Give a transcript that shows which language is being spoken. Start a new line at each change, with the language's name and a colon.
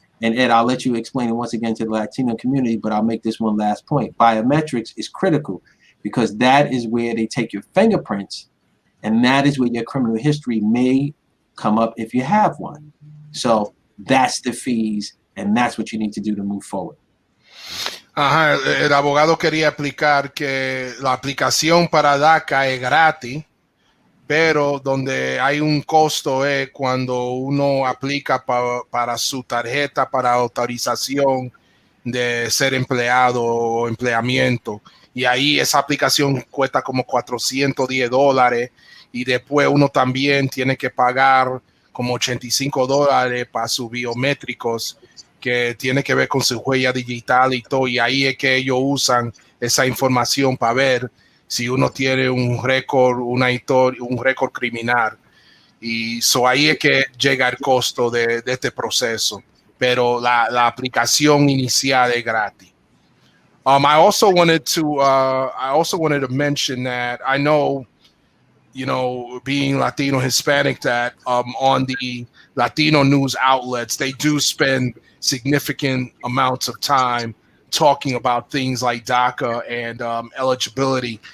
English: And Ed, I'll let you explain it once again to the Latino community, but I'll make this one last point. Biometrics is critical because that is where they take your fingerprints, and that is where your criminal history may come up if you have one. So that's the fees, and that's what you need to do to move forward.
Spanish: Ajá, el abogado quería explicar que la aplicación para DACA es gratis, pero donde hay un costo es cuando uno aplica para su tarjeta para autorización de ser empleado o empleamiento. Y ahí esa aplicación cuesta como $410 y después uno también tiene que pagar como $85 para sus biométricos, que tiene que ver con su huella digital y todo. Y ahí es que ellos usan esa información para ver si uno tiene un récord, una historia, un récord criminal. Y ahí es que llega el costo de este proceso. Pero la aplicación inicial es gratis.
English: I also wanted to mention that I know, being Latino Hispanic, that on the Latino news outlets, they do spend significant amounts of time talking about things like DACA and eligibility.